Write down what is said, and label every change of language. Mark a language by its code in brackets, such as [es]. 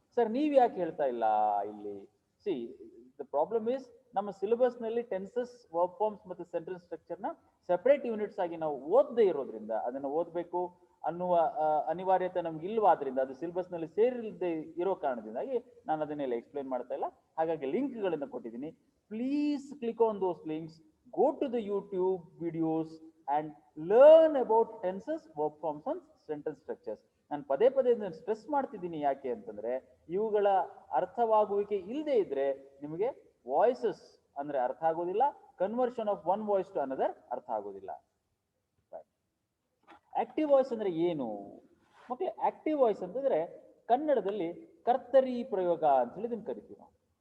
[kn] Sir, ನೀವ್ ಯಾಕೆ ಹೇಳ್ತಾ ಇಲ್ಲ ಇಲ್ಲಿ? [en] C, the problem is [kn] ನಮ್ಮ ಸಿಲೆಬಸ್ ನಲ್ಲಿ ಟೆನ್ಸಸ್, ವರ್ಬ್ ಫಾರ್ಮ್ಸ್ ಮತ್ತೆ ಸೆಂಟೆನ್ಸ್ ಸ್ಟ್ರಕ್ಚರ್ ನ ಸೆಪರೇಟ್ ಯೂನಿಟ್ಸ್ ಆಗಿ ನಾವು ಓದದೇ ಇರೋದ್ರಿಂದ, ಅದನ್ನ ಓದಬೇಕು ಅನ್ನುವ ಅನಿವಾರ್ಯತೆ ನಮ್ಗೆ ಇಲ್ವಾದ್ರಿಂದ, ಅದು ಸಿಲೆಬಸ್ ನಲ್ಲಿ ಸೇರಿಲ್ಲದೆ ಇರೋ ಕಾರಣದಿಂದಾಗಿ ನಾನು ಅದನ್ನೆಲ್ಲ ಎಕ್ಸ್ಪ್ಲೇನ್ ಮಾಡ್ತಾ ಇಲ್ಲ. ಹಾಗಾಗಿ ಲಿಂಕ್ಗಳನ್ನ ಕೊಟ್ಟಿದ್ದೀನಿ. [en] Please click on those links, go to the YouTube videos and learn about tenses, verb forms and sentence structures. [kn] ನಾನು ಪದೇ ಪದೇ ಸ್ಟ್ರೆಸ್ ಮಾಡ್ತಿದ್ದೀನಿ. ಯಾಕೆ ಅಂತಂದ್ರೆ ಇವುಗಳ ಅರ್ಥವಾಗುವಿಕೆ ಇಲ್ಲದೆ ಇದ್ರೆ ನಿಮಗೆ ವಾಯ್ಸಸ್ ಅಂದ್ರೆ ಅರ್ಥ ಆಗೋದಿಲ್ಲ, [en] conversion of one voice to another [kn] ಅರ್ಥ ಆಗೋದಿಲ್ಲ. ಆಕ್ಟಿವ್ ವಾಯ್ಸ್ ಅಂದ್ರೆ ಏನು ಮಕ್ಕಳೇ? ಆಕ್ಟಿವ್ ವಾಯ್ಸ್ ಅಂತಂದ್ರೆ ಕನ್ನಡದಲ್ಲಿ ಕರ್ತರಿ ಪ್ರಯೋಗ ಅಂತ ಹೇಳಿ ಇದನ್ನ ಕರಿತೀವಿ ನಾವು.